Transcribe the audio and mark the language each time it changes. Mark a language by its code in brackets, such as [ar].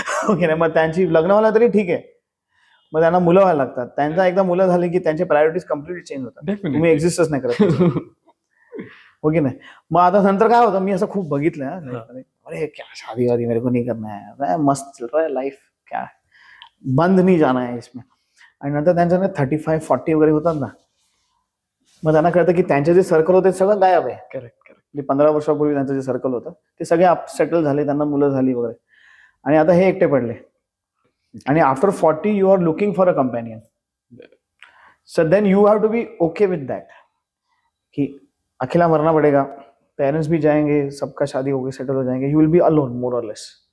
[mr] Okay ना, मग त्यांची लग्न व्हायला तरी ठीक आहे, मग त्यांना मुलं व्हायला लागतात. त्यांचा एकदा मुलं झाली की त्यांचे प्रायोरिटीज कम्प्लिटली चेंज होतात. तुम्ही एक्झिस्टच नाही करत. हो की नाही? मग आता नंतर काय होतं, मी असं खूप बघितलं, अरे [hi] क्या शादी वादी मेरे को नहीं करना है, मस्त चल रहा है लाइफ, क्या बंद नहीं जाना है इसमें. [mr] आणि नंतर त्यांच्या 35-40 वगैरे होतात ना, मग त्यांना कळतं की त्यांचे जे सर्कल होते सगळं गायब आहे. [en] Correct. [mr] 15 वर्षापूर्वी त्यांचं जे सर्कल होतं ते सगळे सेटल झाले, त्यांना मुलं झाली वगैरे, आणि आता हे एकटे पडले. [en] आणि after 40 you are looking for a companion. So then you have to be okay with that [hi] कि अकेला मरना पड़ेगा, पेरेंट्स भी जाएंगे, सबका शादी होगी, सेटल हो जाएंगे, [en] You will be alone more और less.